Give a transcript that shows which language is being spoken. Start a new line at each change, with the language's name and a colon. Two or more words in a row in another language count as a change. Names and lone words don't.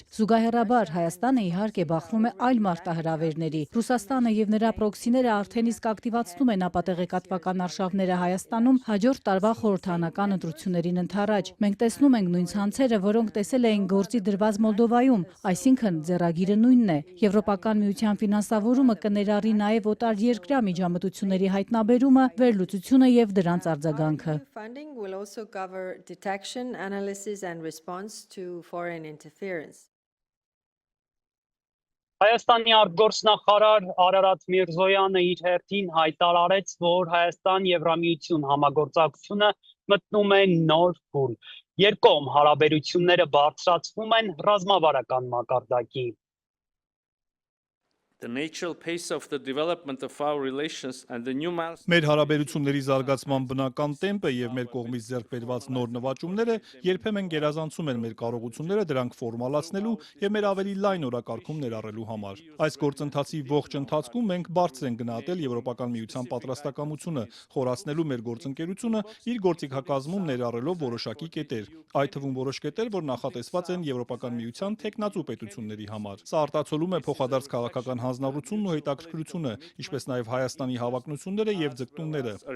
Armenian: Զուգահեռաբար Հայաստանը իհարկե բախվում է այլ մարտահրավերների։ Ռուսաստանը եւ նրա պրոքսիները արդեն իսկ ակտիվացնում են ապատեղեկատվական արշավները Հայաստանում հաջորդ տարվա խորհրդարանական ընտրություններին ընդառաջ։ Մենք տեսնում ենք նույն ցանցերը, որոնք տեսել էին գործի դրված Մոլդովայում, այսինքն ձեռագիրը նույնն է։ Եվրոպական միության ֆինանսավորումը կներառի նաև օտար երկրյա միջամտությունների հայտնաբերումը, վերլուծությունը եւ դրանց արձագանքը։
English: Funding will also cover detection, analysis and response to foreign interference.
Armenian: Հայաստանի արտգործնախարար Արարատ Միրզոյանը իր հերթին հայտարարեց, որ Հայաստան-Եվրամիություն համագործակցությունը մտնում է նոր փուլ։ Երկկողմ հարաբերությունները բարձրացվում են ռազմավարական մակարդակի։
English: The natural pace of the development of our relations and the new milestones.
Armenian: Մեր հարաբերությունների զարգացման բնական տեմպը եւ մեր կողմից ձեռք բերված նոր նվաճումները երբեմն գերազանցում են մեր կարողությունները դրանք ֆորմալացնելու եւ մեր ավելի լայն օրակարգում ներառելու համար։ Այս գործընթացի ողջ ընթացքում մենք բարձր ենք գնահատել Եվրոպական միության պատրաստակամությունը խորացնելու մեր գործընկերությունը իր գործիքակազմում ներառելով որոշակի կետեր, այդ թվում որոշ կետեր, որ նախատեսված են Եվրոպական միության տեխնացու պետությունների համար։ Սա արտացոլում է փոխադարձ քաղաքական հանձնառությունն ու հետաքրքրությունը, ինչպես նաև Հայաստանի հավակնությունները եւ ձգտումները։